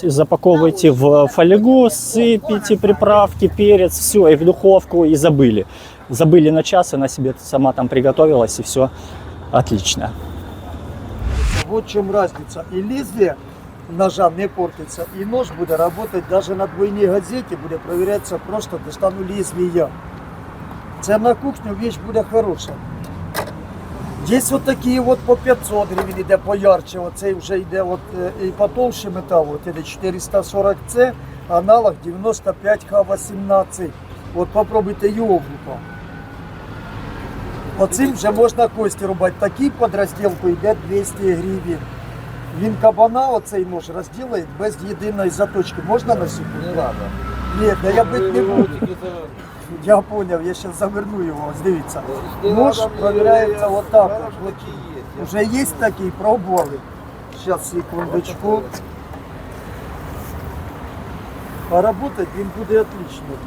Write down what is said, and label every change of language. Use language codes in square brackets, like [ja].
[ru] Запаковываете в фольгу, сыпите приправки, перец, все, и в духовку, и забыли. Забыли на час, она себе сама там приготовилась, и все отлично. Вот в чем разница. И лезвие ножа не портится, и нож будет работать даже на двойной газете, будет проверяться просто достану лезвия. [uk] Це на кухню вещь буде хороша. [ru] Здесь вот такие вот по 500 гривен, [uk] іде поярче, оцей вже йде от, і потолще метал, от іде 440C, аналог 95Х18. От попробуйте його в руках. Оцим вже можна кості рубати. Такий під розділку йде 200 гривень. Він кабана, оцей нож, розділить без єдиної заточки. Можна на секунду? Не треба. Ні, да я бить не буду. [ru] Я понял, я сейчас заверну его. [uk] Ось дивіться. [ru] Нож проверяется вот так вот. Уже есть такие, пробовали. Сейчас, секундочку. А работать им будет отлично.